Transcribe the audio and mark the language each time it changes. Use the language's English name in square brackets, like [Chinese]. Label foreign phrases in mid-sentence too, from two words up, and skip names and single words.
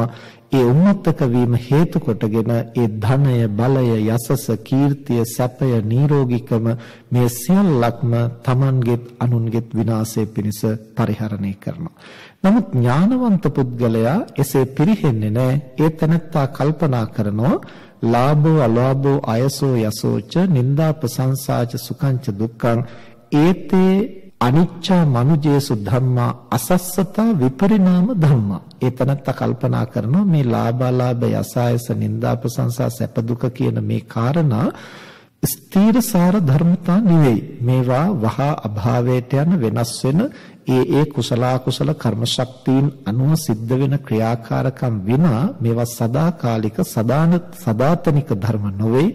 [Sinhala] ඒ උන්නතක වීම හේතු කොටගෙන ඒ ධනය බලය යසස කීර්තිය සැපය නිරෝගීකම මේ සියල්ලක්ම තමන්ගෙත් අනුන්ගෙත් විනාශය පිණිස පරිහරණය කරනවා. නමුත් ඥානවන්ත පුද්ගලයා එසේ පිරිහෙන්නේ නැහැ. ඒ තනත්තා කල්පනා කරනවා [Pali] ලාභෝ අලාභෝ අයසෝ යසෝච නිന്ദා ප්‍රශංසාච සුඛංච දුක්ඛං ඒතේ අනිච්චා මනුජේසු ධම්මා අසස්සතා විපරිණාම ධම්මා. [Sinhala] ඒ තනත්තා කල්පනා කරනවා මේ ලාභාලාභ යසායස නිന്ദා ප්‍රශංසා සැප දුක කියන මේ කාරණා ස්ථීරසාර ධර්මතා නෙවෙයි. මේවා වහා අභාවයට යන වෙනස් වෙන ඒ කුසල කුසල කර්ම ශක්තියින් අනුව සිද්ධ වෙන ක්‍රියාකාරකම් විනා මේවා සදාකාලික සදාතනික ධර්ම නොවේ.